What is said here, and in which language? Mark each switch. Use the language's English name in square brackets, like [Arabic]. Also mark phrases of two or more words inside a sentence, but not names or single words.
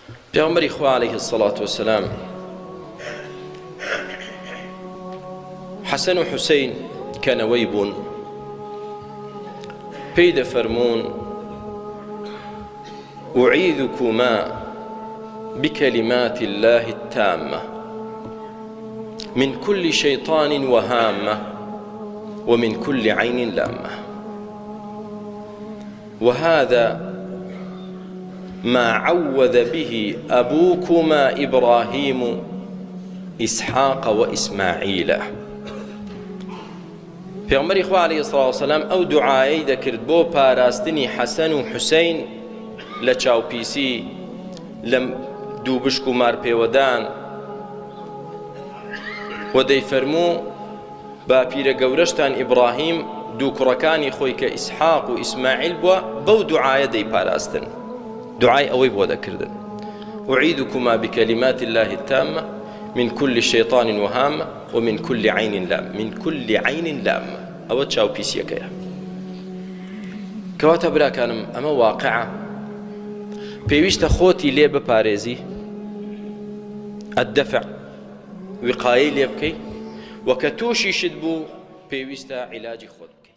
[Central Kurdish] پێغەمبەری خوا [Arabic] عەلەیهی السەڵات وەسەلام [Central Kurdish] حەسەن و حوسەین کەنەوەی بوون، پێی دەفەرموون [Arabic] أعيذكما بكلمات الله التامة من كل شيطان وهامة ومن كل عين لامة. وهذا ما عوذ به أبوكما إبراهيم إسحاق وإسماعيل. [Central Kurdish] پێغەمبەری خوا عەلەیهی سڵاو وسەلام ئەو دوعایەی دەکرد بۆ پاراستنی حەسەن و حوسەین لە چاوپیسی، لە دوو بشک و مارپێوەدان، و دەیفەرموو با پیرە گەورەشتان ئیبراهیم دوو کوڕەکانی خۆی کە ئیسحاق و ئیسماعیل بووە بەو دوعایە دەیپاراستن، دوعای ئەوەی بۆ دەکردن. [Arabic] أعيذكما بكلمات الله التامة من كل شيطان وهامة ومن كل عين لام. من كل عين لامة [Central Kurdish] ئەوە چاوپیسیەکەیە. کەواتە براکانم ئەمە واقعە، پێویستە خۆتی لێ بپارێزی، ئەدەفع وقایەی لێ بکەی، و کە تووشیشت بوو پێویستە عیلاجی خۆت